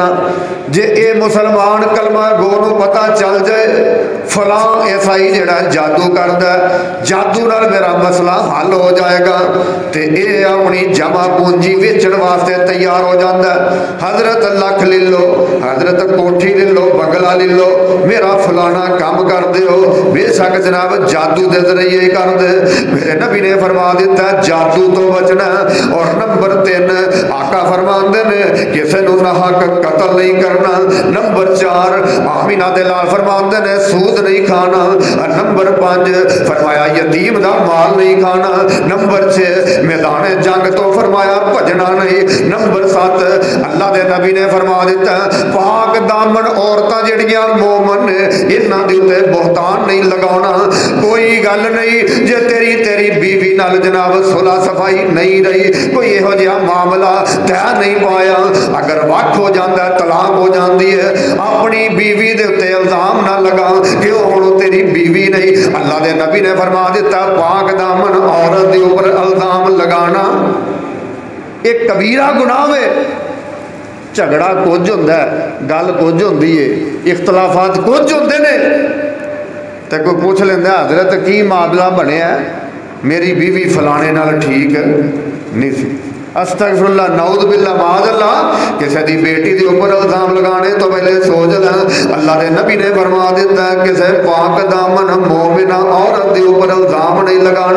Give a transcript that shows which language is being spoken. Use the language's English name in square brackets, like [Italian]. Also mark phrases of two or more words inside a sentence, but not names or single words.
[Punjabi] جے اے مسلمان کلمہ گو نو پتہ چل جائے فلاں عیسائی جڑا جادو کردا ہے جادو نال میرا مسئلہ حل ہو جائے گا تے اے اپنی جمع پونجی ویچن واسطے تیار ہو جاندا ہے حضرت لکھ لے لو حضرت کوٹھی لے لو بنگلہ لے لو میرا فلانا کام کر دیو بے شک جناب جادو دے ذریعے کر دے میرے نبی نے فرما دیتا ہے جادو تو بچنا اور نمبر 3 آقا فرماندے نے کسے نو نہ حق قتل نہیں کرنا نمبر 4 آمینہ دے لال فرماندے نے سود نہیں کھانا نمبر 5 فرمایا یتیم دا مال نہیں کھانا نمبر 6 میدان جنگ تو فرمایا بھجنا نہیں نمبر 7 اللہ دے نبی نے فرما دیتا ہے پاک دامن عورتاں جڑیاں مومن نے انہاں دے تے بہتان نہیں لگاونا کوئی گل نہیں جے تیری بیوی نال جناب صلح صفائی نہیں رہی کوئی یہو جہا معاملہ طے نہیں پایا [Urdu] اگر وقت ہو جاتا ہے طلاق ہو جاتی ہے [Punjabi] اپنی بیوی دے تے الزام نہ لگا کہ وہ تیری بیوی نہیں اللہ دے نبی نے فرما دیتا پاک دامن عورت دے اوپر الزام لگانا ایک کبیرہ گناہ ہے جھگڑا کچھ ہوندا ہے، گل کچھ ہوندی ہے، اختلافات کچھ ہوندے نے، تو کوئی پچھ لیندا حضرت کی معاملہ بنیا، میری بیوی فلانے نال ٹھیک نہیں سی. [Arabic] استغفراللہ، نعوذ باللہ، معاذاللہ. [Urdu] کسی کی بیٹی کے اوپر الزام لگانے تو پہلے سوچ لیں، اللہ کے نبی نے فرما دیتا ہے کسی پاک دامن مومنہ عورت کے اوپر الزام نہیں لگانا.